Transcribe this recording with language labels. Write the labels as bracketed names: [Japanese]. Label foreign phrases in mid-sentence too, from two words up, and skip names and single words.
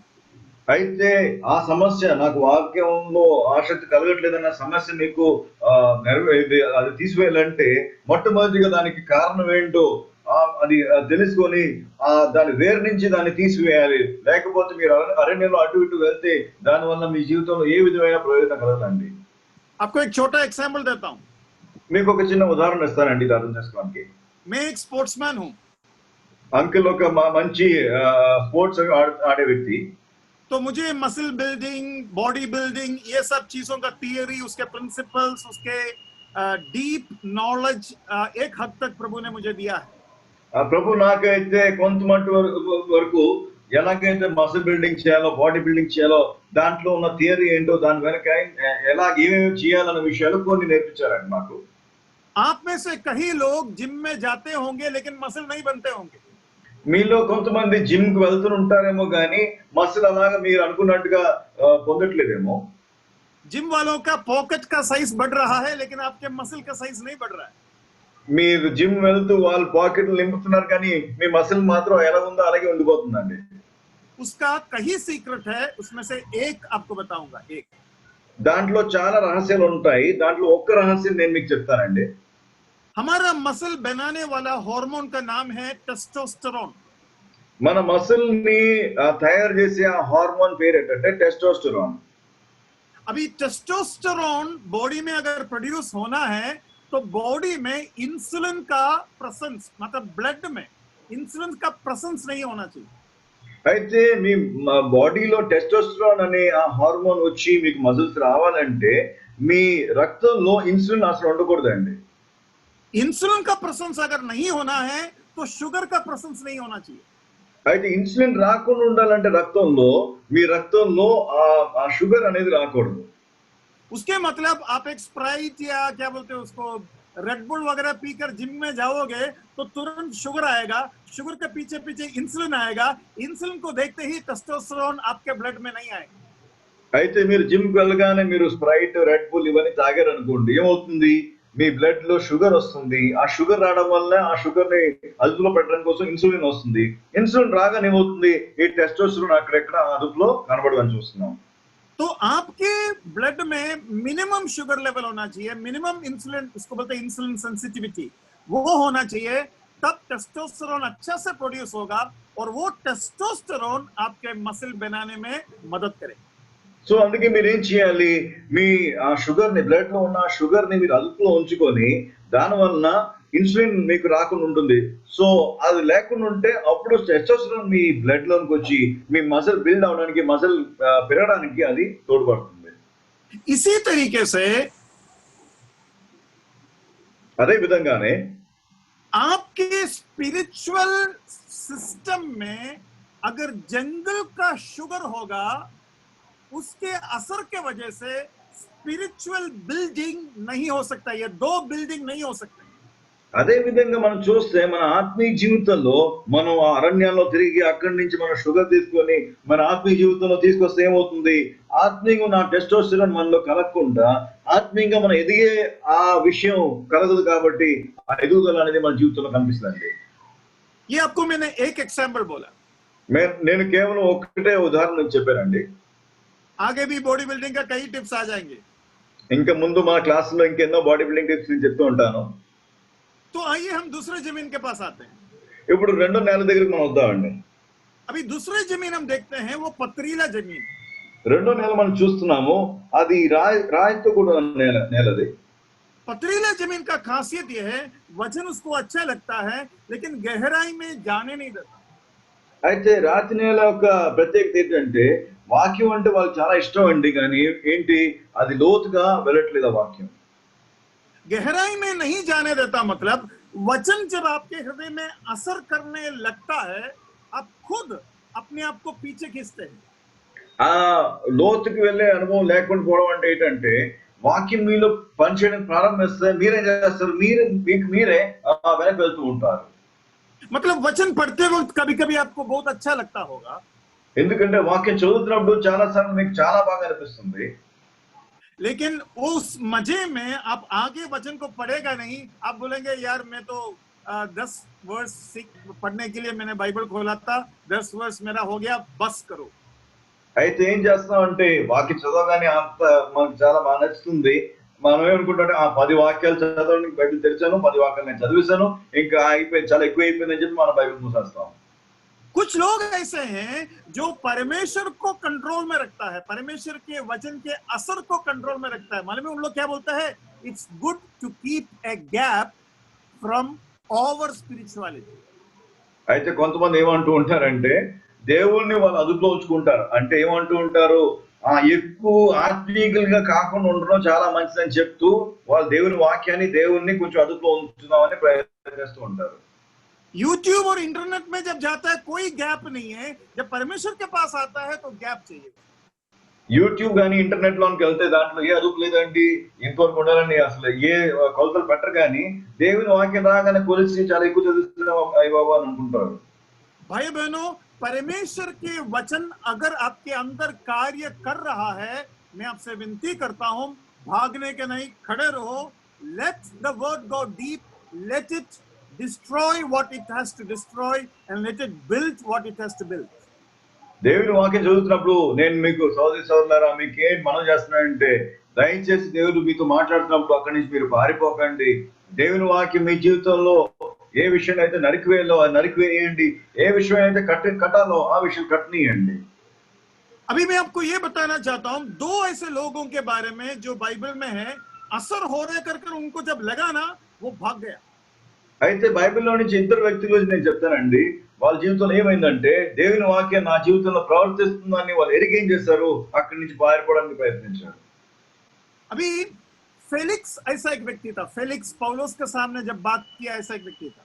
[Telugu] అయితే ఆ సమస్య నాకు వాక్యంలో ఆసక్తి కలగట్లేదన్న సమస్య మీకు అది తీసివేయాలంటే మొట్టమొదటిగా దానికి కారణం ఏంటో అది తెలుసుకొని దాని వేరు నుంచి దాన్ని తీసివేయాలి, లేకపోతే మీరు అరణ్యంలో అటు ఇటు వెళ్తే దానివల్ల మీ జీవితంలో ఏ విధమైన ప్రయోజనం కలగదండి. [Hindi] आपको एक छोटा एग्जाम्पल देता हूँ, [Telugu] మీకు ఒక చిన్న ఉదాహరణ ఇస్తానండి ఇది అర్థం చేసుకోవడానికి. [Hindi] मैं एक स्पोर्ट्समैन हूँ। [Telugu] అంకుల్ ఒక మంచి స్పోర్ట్స్ ఆడే వ్యక్తి. [Hindi] तो मुझे [English] muscle building, body building, [Hindi] ये सब चीजों का थियरी, उसके प्रिंसिपल्स, उसके [English] deep knowledge [Hindi] एक हद तक प्रभु ने मुझे दिया है। [Telugu] ప్రభు నాకైతే కొంత వరకు ఎలాగైతే [English] muscle building [Telugu] చేయాలో, [English] body building [Telugu] చేయాలో, దాంట్లో ఉన్న థియరీ ఏంటో, దాని వెనక ఎలా ఏమేమి చేయాలన్న విషయాలు కొన్ని నేర్పించారండి మాకు. [Hindi] आप में से कई लोग जिम में जाते होंगे लेकिन मसल नहीं बनते होंगे। [Telugu] మీలో కొంతమంది జిమ్ కి వెళ్తుంటారేమో కానీ మసిల్ అలాగా మీరు అనుకున్నట్టుగా పొందట్లేదేమో. [Hindi] जिम वालों का पॉकेट का साइज बढ़ रहा है लेकिन आपके मसल का साइज नहीं बढ़ रहा है। [Telugu] మీరు జిమ్ వెళ్తూ వాళ్ళు పాకెట్లు నింపుతున్నారు కానీ మీ మసిల్ మాత్రం ఎలా ఉందో అలాగే ఉండిపోతుందండి. [Hindi] उसका कई सीक्रेट है, उसमें से एक आपको बताऊंगा। एक [Telugu] దాంట్లో చాలా రహస్యాలు ఉంటాయి, దాంట్లో ఒక్క రహస్యం నేను మీకు చెప్తానండి. [Hindi] हमारा मसल बनाने वाला हार्मोन का नाम है टेस्टोस्टेरोन। [Telugu] మన మసిల్ ని తయారు చేసే ఆ హార్మోన్ పేరు ఏంటంటే టెస్టోస్టెరాన్. [Hindi] अभी टेस्टोस्टेरोन बॉडी में अगर प्रोड्यूस होना है तो बॉडी में इंसुलिन का प्रेजेंस, मतलब ब्लड में इंसुलिन का प्रेजेंस नहीं होना चाहिए। [Telugu] అయితే మీ బాడీలో టెస్టోస్టెరాన్ అనే ఆ హార్మోన్ వచ్చి మీకు మజిల్స్ రావాలంటే మీ రక్తంలో ఇన్సులిన్ అసలు ఉండకూడదండి. [Hindi] इंसुलिन का प्रेजेंस अगर नहीं होना है तो शुगर का प्रेजेंस नहीं होना चाहिए। [Telugu] అయితే ఇన్సులిన్ రాకుండా ఉండాలంటే రక్తంలో మీ రక్తంలో ఆ షుగర్ అనేది రాకూడదు. [Hindi] उसके मतलब आप एक स्प्राइट या क्या बोलते हैं उसको, रेड बुल वगैरह पीकर जिम में जाओगे तो तुरंत शुगर आएगा, शुगर के पीछे पीछे इंसुलिन आएगा, इंसुलिन को देखते ही टेस्टोस्टेरोन आपके ब्लड में नहीं आएगा। [Telugu] అయితే మీరు జిమ్ కి వెళ్ళగానే మీరు స్ప్రైట్, రెడ్ బుల్ ఇవన్నీ తాగారు అనుకోండి, ఏమవుతుంది మీ బ్లడ్ లో షుగర్ వస్తుంది. ఆ షుగర్ రావడం వల్ల ఆ షుగర్ ని అదుపులో పెట్టడం కోసం ఇన్సులిన్ వస్తుంది. ఇన్సులిన్ రాగానే ఏమవుతుంది, ఈ టెస్టోస్టెరోన్ అక్కడెక్కడ అదుపులో కనబడదని చూస్తున్నాం. [Hindi] तो आपके ब्लड में [English] minimum sugar level [Hindi] होना चाहिए, [English] minimum insulin, [Hindi] उसको बोलते हैं [English] insulin sensitivity, [Hindi] वो होना चाहिए. तब टेस्टोस्टेरोन अच्छा से प्रोड्यूस होगा और वो टेस्टोस्टेरोन आपके मसल बनाने में मदद करेगा. [Telugu] సో అందుకే మీరు ఏం చేయాలి, మీ ఆ షుగర్ ని, బ్లడ్ లో ఉన్న షుగర్ ని మీరు అదుపులో ఉంచుకొని దాని వలన ఇన్సులిన్ మీకు రాకుండా ఉంటుంది. సో అది లేకుండా ఉంటే అప్పుడు టెస్టోస్టెరోన్ మీ బ్లడ్ లోకి వచ్చి మీ [English] muscle build [Telugu] అవడానికి, మజిల్ పెరగడానికి అది తోడ్పడుతుంది. [Hindi] इसी तरीके से [Telugu] అదే విధంగానే [Hindi] आपके [English] spiritual system [Hindi] में अगर जंगल का शुगर होगा, उसके असर के वजह से [English] spiritual building [Hindi] नहीं हो सकता. ये दो बिल्डिंग नहीं हो सकते. [Telugu] అదే విధంగా మనం చూస్తే మన ఆత్మీయ జీవితంలో మనం ఆ అరణ్యాల్లో తిరిగి అక్కడి నుంచి మనం షుగర్ తీసుకొని మన ఆత్మీయ జీవితంలో తీసుకొస్తే ఏమవుతుంది, ఆత్మీయంగా ఉన్న టెస్టోస్టెరోన్ మనలో కలగకుండా ఆత్మీయంగా మనం ఎదిగే ఆ విషయం కలగదు. కాబట్టి ఆ ఎదుగుదల అనేది మన జీవితంలో కనిపిస్తుంది. [Hindi] ये आपको मैंने एक एग्जांपल बोला, [Telugu] నేను కేవలం ఒక్కటే ఉదాహరణ చెప్పానండి. [Hindi] आगे भी [English] body building [Hindi] का कई टिप्स आ जाएंगे. [Telugu] ఇంకా ముందు మా క్లాస్ లో ఇంకెన్నో [English] body building tips [Telugu] నేను చెప్తూ ఉంటాను. [Hindi] तो आइए हम दूसरे जमीन के पास आते हैं. [Telugu] ఇప్పుడు రెండో నేల దగ్గరికి మనం వద్దామండి. [Hindi] अभी दूसरी जमीन हम देखते हैं, वो पथरीला जमीन. [Telugu] రెండో నేల మనం చూస్తున్నాము, అది రాయితో కూడా నేలది. [Hindi] पथरीला जमीन का खासियत यह है, वचन उसको अच्छा लगता है लेकिन गहराई में जाने नहीं देता. [Telugu] అయితే రాతి నేల యొక్క ప్రత్యేకత ఏంటంటే వాక్యం అంటే వాళ్ళకి చాలా ఇష్టం అండి, కానీ ఏంటి, అది లోతుగా వెళ్ళట్లేదు. ఆ వాక్యం [Hindi] गहराई में नहीं जाने देता, मतलब वचन जब आपके हृदय में असर करने लगता है, आप खुद अपने आप को पीछे खींचते हैं. [Telugu] ఆ లోతుకి వెళ్ళే అనుభవం లేకుండా పోవడం అంటే ఏంటంటే వాక్యం మీలో పనిచేయడం ప్రారంభిస్తే మీరేం చేస్తారు, మీరే వెనక్కి వెళ్తూ ఉంటారు. [Hindi] मतलब वचन पढ़ते वक्त कभी कभी आपको बहुत अच्छा लगता होगा, [Telugu] ఎందుకంటే వాక్యం చదువుతున్నప్పుడు చాలా సార్లు మీకు చాలా బాగా అనిపిస్తుంది. [Hindi] लेकिन उस मजे में आप आगे वचन को पढ़ेगा नहीं. आप बोलेंगे यार मैं तो 10 वर्स पढ़ने के लिए मैंने बाइबल खोला था, 10 वर्स मेरा हो गया, बस करो. [Telugu] అయితే ఏం చేస్తాం అంటే వాక్యం చదవగానే అంత మనకు చాలా బాగా నచ్చుతుంది. మనం ఏమనుకుంటే ఆ 10 వాక్యాలు చదవడానికి బైబిల్ తెరిచాను, 10 వాక్యాలు నేను చదివేశాను, ఇంకా అయిపోయింది, చాలా ఎక్కువ అయిపోయిందని చెప్పి మనం బైబిల్ మూసేస్తాం. [Hindi] कुछ लोग ऐसे हैं जो परमेश्वर को कंट्रोल में रखता है, परमेश्वर के वचन के असर को कंट्रोल में रखता है. मालूम है उन लोग क्या बोलता है, [English] It's good to keep a gap from over spirituality. [Telugu] అయితే కొంతమంది ఏమంటూ ఉంటారంటే దేవుణ్ణి వాళ్ళు అదుపులో ఉంచుకుంటారు. అంటే ఏమంటూ ఉంటారు, ఎక్కువ ఆత్మీయులుగా కాకుండా ఉండడం చాలా మంచిదని చెప్తూ వాళ్ళు దేవుని వాక్యాన్ని, దేవుణ్ణి కొంచెం అదుపులో ఉంచుదామని ప్రయత్నం చేస్తూ ఉంటారు. [Hindi] यूट्यूब और इंटरनेट में जब जाता है कोई गैप नहीं है, जब परमेश्वर के पास आता है तो गैप चाहिए. [Telugu] యూట్యూబ్ కానీ ఇంటర్నెట్ లోకి వెళ్తే దాంట్లో ఏ అదుపు లేదండి, ఇంతవరకు ఉండాలని అసలు ఏ కొలతలు పెట్టరు. కానీ దేవుని వాక్యం రాగానే కొలిసి చాలా ఎక్కువ చదువుతున్నాం అయ్య బాబా అని అనుకుంటారు. [Hindi] भाई बहनों, परमेश्वर के वचन अगर आपके अंदर कार्य कर रहा है, मैं आपसे विनती करता हूं, भागने के नहीं, खड़े रहो. [English] Let the word go deep, Let it destroy what it has to destroy and let it build what it has to build. [Telugu] దేవుని వాక్యం చదువుతున్నప్పుడు నేను మీకు సోదరి సోదరులారా మీకు ఏం మనం చేస్తున్నానంటే, దయచేసి దేవుడు మీతో మాట్లాడుతున్నప్పుడు అక్కడి నుంచి మీరు పారిపోకండి. దేవుని వాక్యం మీ జీవితంలో ఏ విషయం అయితే నరికివేయాలో అది నరికివేయండి, ఏ విషయం అయితే కట్టాలో ఆ విషయం కట్టనీయండి. [Hindi] अभी मैं आपको ये बताना चाहता हूं, 2 ऐसे लोगों के बारे में जो बाइबल में है, असर हो रहे कर उनको जब लगा ना, वो भाग गया. [Telugu] అయితే బైబిల్లో నుంచి 2 వ్యక్తుల గురించి నేను చెప్తానండి. వాళ్ళ జీవితంలో ఏమైందంటే దేవుని వాక్యం నా జీవితంలో ప్రవర్తిస్తుందని వాళ్ళు ఎరిగేం చేశారు, అక్కడి నుంచి పారిపోవడానికి ప్రయత్నించారు. [Hindi] अभी फेलिक्स ऐसा एक व्यक्ति था. फेलिक्स पौलुस के सामने जब बात किया, ऐसा एक व्यक्ति था.